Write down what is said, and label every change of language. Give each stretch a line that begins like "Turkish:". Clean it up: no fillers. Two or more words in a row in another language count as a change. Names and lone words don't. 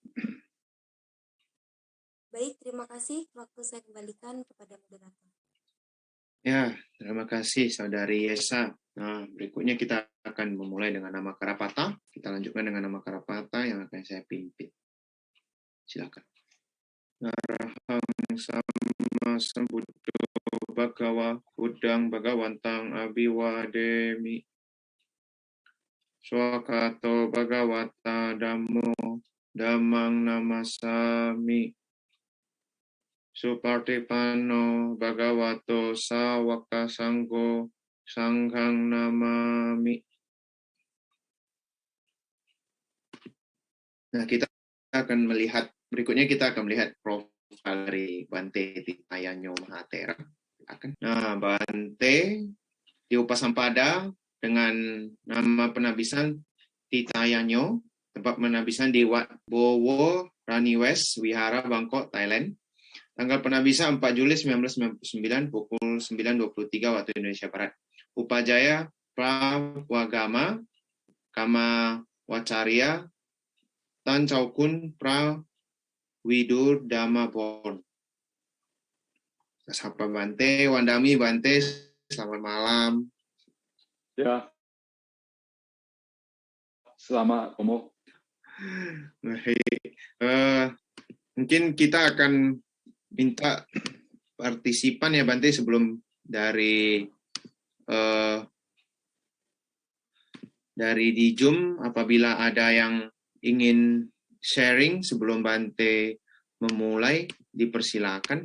Indonesian: Baik, terima kasih. Waktu saya kembalikan kepada moderator. Ya, terima kasih Saudari Yesa. Nah, berikutnya kita akan memulai dengan nama Karapata. Kita lanjutkan dengan nama Karapata yang akan saya pimpin. Silakan.
Pali: Narahang sama sambuddho bhagawa buddhang bhagawantang abhiwademi. Swakato bhagavata dhammo dhammang namasami. Supartipanno bhagavato sawaka sanggo sanghang namami.
Indonesian: Nah, kita akan melihat, berikutnya kita akan melihat profil dari Bante Tita Yanyo Mahatera. Nah, Bante di Upasampada dengan nama penabisan Tita Yanyo, tempat penabisan di Wat Bowo, Rani West, Wihara, Bangkok, Thailand. Tanggal penabisan 4 Juli 1999 pukul 9.23 waktu Indonesia Barat. Upajaya Prawagama Kama Wacarya Tan Chaukun Prawidur Dhamma Born. Sapa Bante,
Pali: Wandami Bante,
Indonesian: selamat malam. Ya, selamat Romo. Mungkin kita akan minta partisipan ya Bante sebelum dari di Zoom, apabila ada yang ingin sharing sebelum Bante memulai, dipersilakan.